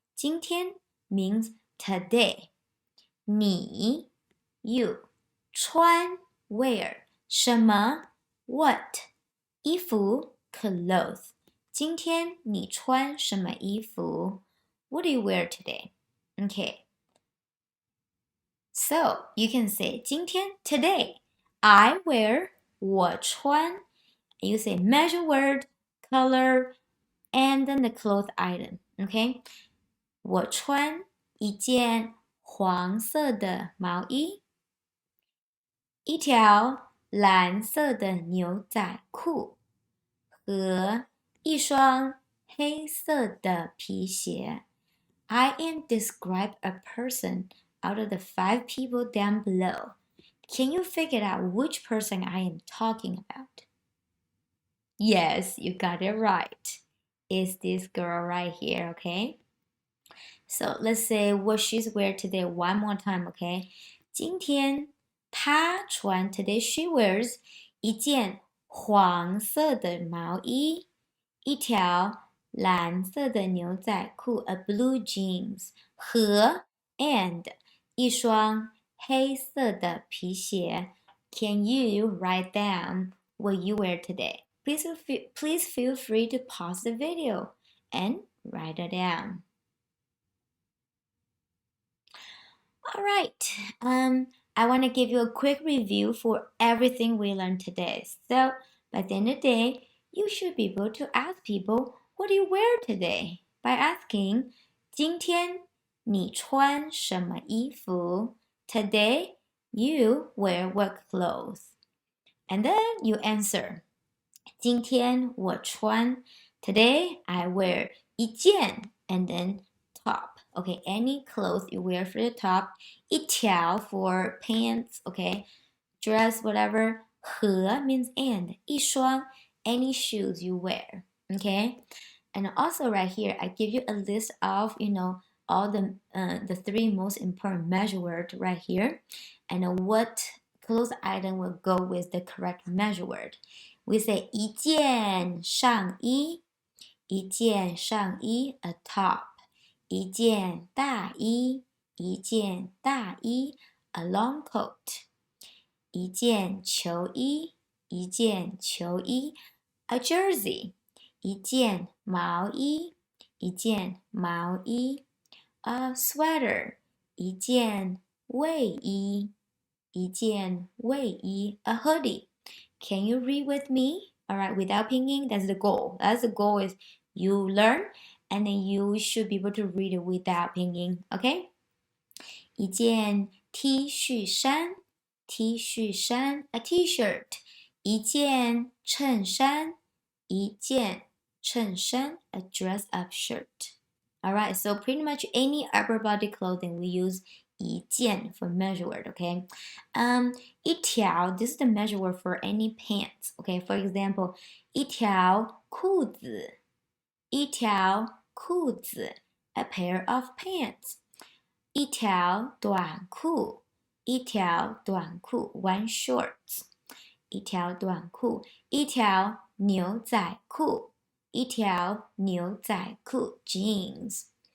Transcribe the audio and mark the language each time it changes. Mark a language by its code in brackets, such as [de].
[en] 今天 means today. 你 you 穿 wear 什么 what 衣服 clothes [zh] 今天你穿什么衣服 [en] What do you wear today? Okay. So you can say 今天 today I wear [zh] 我穿 [en] You say measure word, color, and then the cloth item. Okay. [zh] 我穿一件黄色的毛衣，一条蓝色的牛仔裤和一双黑色的皮鞋。 [en] I am describe a person out of the 5 people down below. Can you figure out which person I am talking about? Yes, you got it right. It's this girl right here, okay? So let's say what she's wearing today one more time, okay? [zh] 今天她穿 [en] today she wears [zh] 一件黄色的毛衣，一条蓝色的牛仔裤 [en] a blue jeans [zh] 和 and 一双黑色的皮鞋。 [en] Can you write down what you wear today? Please feel free to pause the video and write it down. All right. I want to give you a quick review for everything we learned today. So, by the end of the day, you should be able to ask people, what do you wear today? By asking, [zh] 今天你穿什么衣服? [en] Today, you wear what clothes? And then you answer, [zh] 今天我穿 [en] Today, I wear 一件 and then top. Okay, any clothes you wear for the top. 一条 for pants, okay, dress, whatever. 和 means and. 一双 any shoes you wear, okay. And also right here, I give you a list of, all the 3 most important measure words right here, and what clothes item will go with the correct measure word. [zh] We say 一件上衣，一件上衣 [en] a top， [zh] 一件大衣，一件大衣 [en] a long coat， [zh] 一件球衣，一件球衣 [en] a jersey， [zh] 一件毛衣，一件毛衣 [en] a sweater， [zh] 一件卫衣，一件卫衣 [en] a hoodie。 Can you read with me? All right, without pinging, that's the goal. That's the goal is you learn and then you should be able to read it without pinging, okay? [zh] 一件 T 恤衫 T 恤衫 a t-shirt 一件衬衫一件衬衫 [en] a dress up shirt. All right, so pretty much any upper body clothing we use 一件 for measure word, okay? 一条 this is the measure word for any pants, okay? For example, [zh] 一条裤子一条裤子 [en] a pair of pants. [zh] 一条短裤一条短裤 [en] one shorts. [zh] 一条短裤一条牛仔裤一条牛仔裤 jeans.